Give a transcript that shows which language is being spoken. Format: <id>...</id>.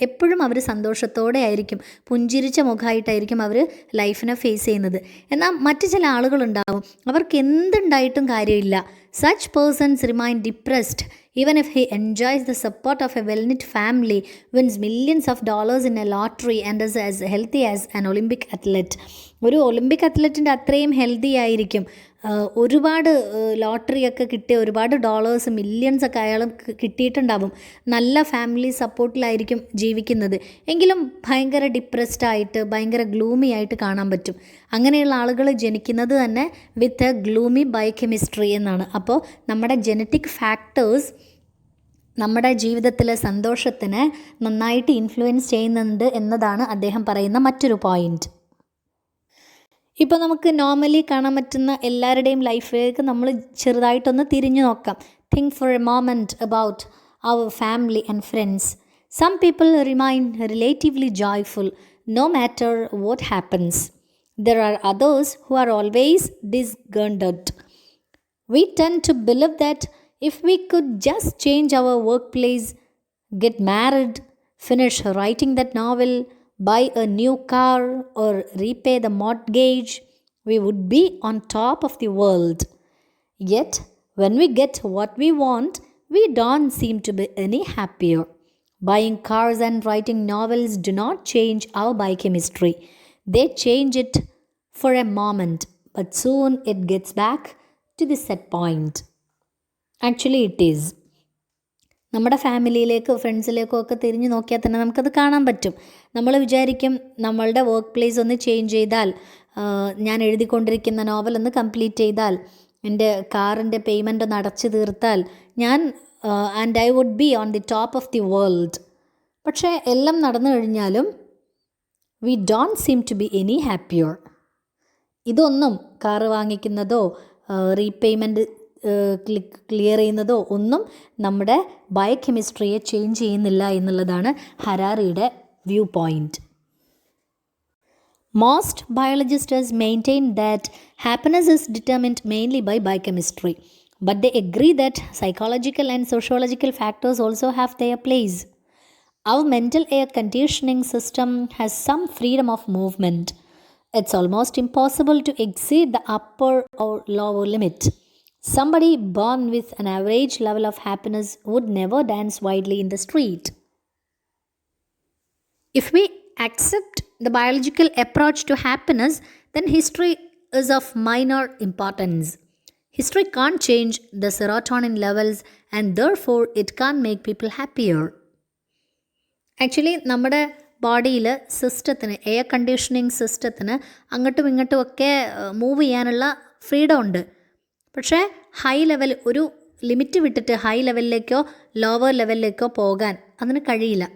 <ml>എപ്പോഴും അവർ സന്തോഷത്തോടെ ആയിരിക്കും, പുഞ്ചിരിച്ച മുഖമായിട്ടായിരിക്കും അവർ ലൈഫിനെ ഫേസ് ചെയ്യുന്നത്. എന്നാൽ മറ്റു ചില ആളുകളുണ്ടാവും, അവർക്ക് എന്തുണ്ടായിട്ടും കാര്യമില്ല.</ml> <en>Such persons remain depressed even if he enjoys the support of a well-knit family, wins millions of dollars in a lottery, and is as healthy as an Olympic athlete.</en> <ml>ഒരു ഒളിമ്പിക് അത്ലറ്റിൻ്റെ അത്രയും healthy ആയിരിക്കും. ഒരുപാട് ലോട്ടറിയൊക്കെ കിട്ടിയ ഒരുപാട് dollars millions ഒക്കെ അയാൾ കിട്ടിയിട്ടുണ്ടാവും. നല്ല ഫാമിലി സപ്പോർട്ടിലായിരിക്കും ജീവിക്കുന്നത്. എങ്കിലും ഭയങ്കര ഡിപ്രസ്ഡ് ആയിട്ട് ഭയങ്കര ഗ്ലൂമി ആയിട്ട് കാണാൻ പറ്റും. അങ്ങനെയുള്ള ആളുകൾ ജനിക്കുന്നത് തന്നെ</ml> <en>with a gloomy biochemistry</en> <ml>എന്നാണ്. അപ്പോൾ നമ്മുടെ ജനറ്റിക് ഫാക്ടേഴ്സ് നമ്മുടെ ജീവിതത്തിലെ സന്തോഷത്തിനെ നന്നായിട്ട് ഇൻഫ്ലുവൻസ് ചെയ്യുന്നുണ്ട് എന്നതാണ് അദ്ദേഹം പറയുന്ന മറ്റൊരു പോയിൻറ്റ്. ഇപ്പോൾ നമുക്ക് നോർമലി കാണാൻ പറ്റുന്ന എല്ലാവരുടെയും ലൈഫിലേക്ക് നമ്മൾ ചെറുതായിട്ടൊന്ന് തിരിഞ്ഞു നോക്കാം.</ml> <en>Think for a moment about our family and friends. Some people remain relatively joyful no matter what happens. There are others who are always disgruntled. We tend to believe that if we could just change our workplace, get married, finish writing that novel, buy a new car, or repay the mortgage, we would be on top of the world. Yet, when we get what we want, we don't seem to be any happier. Buying cars and writing novels do not change our biochemistry. They change it for a moment, but soon it gets back to the set point. Actually, it is.</en> <ml>നമ്മുടെ ഫാമിലിയിലേക്കോ ഫ്രണ്ട്സിലേക്കോ ഒക്കെ തിരിഞ്ഞു നോക്കിയാൽ തന്നെ നമുക്കത് കാണാൻ പറ്റും. നമ്മൾ വിചാരിക്കും നമ്മളുടെ വർക്ക് പ്ലേസ് ഒന്ന് ചേഞ്ച് ചെയ്താൽ, ഞാൻ എഴുതിക്കൊണ്ടിരിക്കുന്ന നോവൽ ഒന്ന് കംപ്ലീറ്റ് ചെയ്താൽ, എൻ്റെ കാറിൻ്റെ പേയ്മെൻ്റ് ഒന്ന് അടച്ചു തീർത്താൽ ഞാൻ</ml> <en>And I would be on the top of the world.</en> <ml>പക്ഷേ എല്ലാം നടന്നു കഴിഞ്ഞാലും</ml> <en>We don't seem to be any happier.</en> <ml>ഇതൊന്നും കാറ് വാങ്ങിക്കുന്നതോ റീപേയ്മെൻറ്റ് ക്ലിയർ ചെയ്യുന്നതോ ഒന്നും നമ്മുടെ ബയോകെമിസ്ട്രിയെ ചേഞ്ച് ചെയ്യുന്നില്ല എന്നുള്ളതാണ് ഹരാരിയുടെ view point.</ml> <en>Most biologists maintain that happiness is determined mainly by biochemistry, but they agree that psychological and sociological factors also have their place. Our mental air conditioning system has some freedom of movement. It's almost impossible to exceed the upper or lower limit. Somebody born with an average level of happiness would never dance widely in the street. If we accept the biological approach to happiness, then history is of minor importance. History can't change the serotonin levels and therefore it can't make people happier.</en> <ml>Actually നമ്മുടെ ബോഡിയിൽ സിസ്റ്റത്തിന്, air conditioning സിസ്റ്റത്തിന് അങ്ങോട്ടും ഇങ്ങോട്ടും ഒക്കെ move ചെയ്യാനുള്ള freedom ഉണ്ട്. പക്ഷേ ഹൈ ലെവൽ, ഒരു ലിമിറ്റ് വിട്ടിട്ട് ഹൈ ലെവലിലേക്കോ ലോവർ ലെവലിലേക്കോ പോകാൻ അതിന് കഴിയില്ല.</ml>